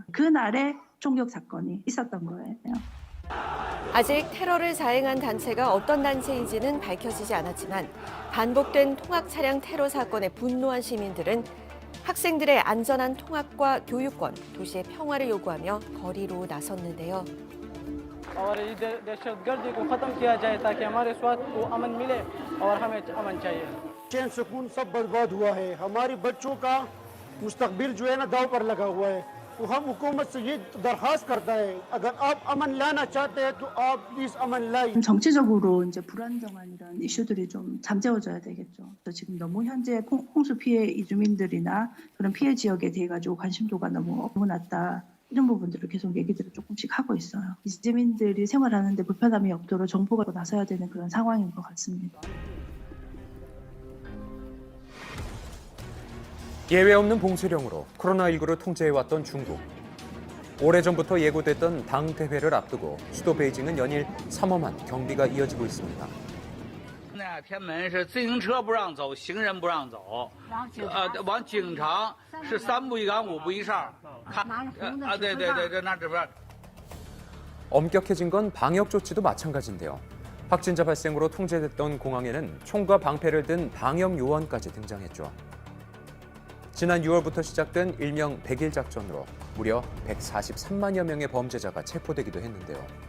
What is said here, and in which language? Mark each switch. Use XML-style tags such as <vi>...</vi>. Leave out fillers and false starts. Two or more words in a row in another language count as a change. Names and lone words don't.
<ko>그날에 총격 사건이 있었던 거예요. 아직 테러를 자행한 단체가 어떤 단체인지는 밝혀지지 않았지만 반복된 통학 차량 테러 사건에 분노한 시민들은 학생들의 안전한 통학과 교육권, 도시의 평화를 요구하며 거리로 나섰는데요.</ko> <ur>اور ادھر دہشت گردی کو ختم کیا جائے تاکہ ہمارے سواستھ کو امن ملے اور ہمیں امن چاہیے. چین سکون سب برباد ہوا ہے، ہمارے بچوں کا مستقبل جو ہے نا داؤ پر لگا ہوا ہے. تو ہم حکومت سے یہ درخواست کرتا ہے، اگر آپ امن لانا چاہتے ہیں تو آپ پلیز امن لائیے.</ur> <ko>정치적으로 이제 불안정한 이런 이슈들이 좀 잠재워져야 되겠죠. 지금 너무 현재 홍수 피해 이주민들이나 그런 피해 지역에 대해 가지고 관심도가 너무 낮다. 이런 부분들을 계속 얘기들을 조금씩 하고 있어요. 이재민들이 생활하는데 불편함이 없도록 정부가 나서야 되는 그런 상황인 것 같습니다. 예외 없는 봉쇄령으로 코로나19를 통제해왔던 중국. 오래전부터 예고됐던 당 대회를 앞두고 수도 베이징은 연일 삼엄한 경비가 이어지고 있습니다.</ko> <zh>天安门是自行车不让走，行人不让走。往警察是3步一岗5步一哨。对，那这边。</zh> <ko>엄격해진 건 방역 조치도 마찬가지인데요. 확진자 발생으로 통제됐던 공항에는 총과 방패를 든 방역 요원까지 등장했죠. 지난 6월부터 시작된 일명 100일 작전으로 무려 143만여 명의 범죄자가 체포되기도 했는데요.</ko>